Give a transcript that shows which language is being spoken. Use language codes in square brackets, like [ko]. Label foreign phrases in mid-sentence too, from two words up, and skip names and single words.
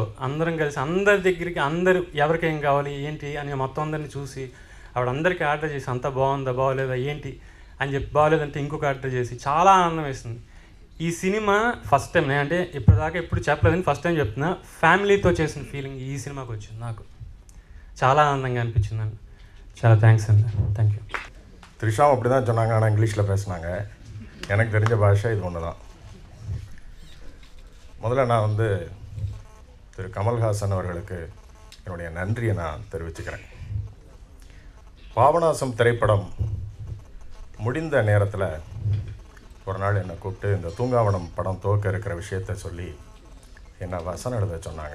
[te] అందరం కలిసి అందరి దగ్గరికి, అందరూ ఎవరికి ఏం కావాలి ఏంటి అని మొత్తం అందరినీ చూసి ఆవిడ అందరికీ ఆర్డర్ చేసి, అంతా బాగుందా బాగోలేదా ఏంటి అని చెప్పి, బాగోలేదంటే ఇంకొక ఆర్డర్ చేసి చాలా ఆనందం వేసింది. ఈ సినిమా [en] first time, [te] నేను అంటే ఇప్పటిదాకా ఎప్పుడు చెప్పలేదని [en] first time [te] చెప్తున్నా, ఫ్యామిలీతో చేసిన ఫీలింగ్ ఈ సినిమాకి వచ్చింది. నాకు చాలా ఆనందంగా [ta] அனிப்பிச்சிருந்தாங்க. చాలా தேங்க்ஸ் அண்ணா, தேங்க்யூ. த்ரிஷா அப்படி தான் சொன்னாங்க, ஆனால் இங்கிலீஷில் பேசினாங்க. எனக்கு தெரிஞ்ச பாஷை இது ஒன்று தான். முதல்ல நான் திரு கமல்ஹாசன் அவர்களுக்கு என்னுடைய நன்றியை நான் தெரிவிச்சுக்கிறேன். பாபநாசம் திரைப்படம் முடிந்த நேரத்தில் ஒரு நாள் என்னை கூப்பிட்டு இந்த தூங்காவனம் படம் துவக்க இருக்கிற விஷயத்தை சொல்லி என்னை வசனம் எழுத சொன்னாங்க.